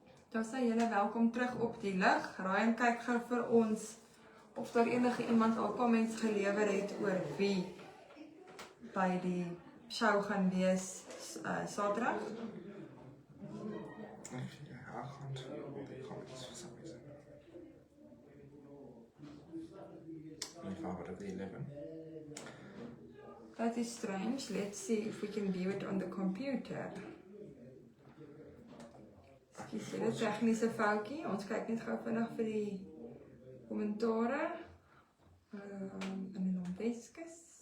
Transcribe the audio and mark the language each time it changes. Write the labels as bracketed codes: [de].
[af] Daar sê julle welkom terug op die lig. Ryan kyk gou vir ons of daar enige iemand al comments gelewer het oor wie by die show gaan wees Saterdag. [en] Actually, I can't see all the comments for some reason. If I would have the 11. That is strange. Let's see if we can view it on the computer. [af] Ekskuus, dit is 'n tegniese foutjie. Ons kyk net gou vinnig vir die kommentare. In die naam Weskus.